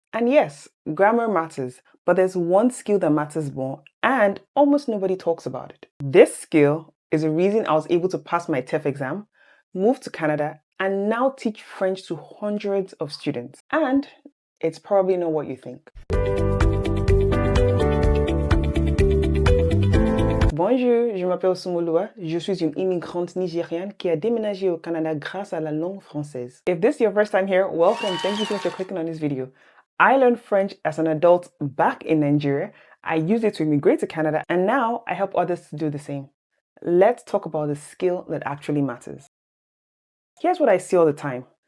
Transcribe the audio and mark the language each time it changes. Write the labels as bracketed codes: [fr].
[en] And yes, grammar matters, but there's one skill that matters more, and almost nobody talks about it. This skill is the reason I was able to pass my TEF exam, move to Canada, and now teach French to hundreds of students. And it's probably not what you think. [fr] Bonjour, je m'appelle Sunmoluwa. Je suis une immigrante nigériane qui a déménagé au Canada grâce à la langue française. [en] If this is your first time here, welcome. Thank you so much for clicking on this video. I learned French as an adult back in Nigeria. I used it to immigrate to Canada, and now I help others to do the same. Let's talk about the skill that actually matters. Here's what I see all the time.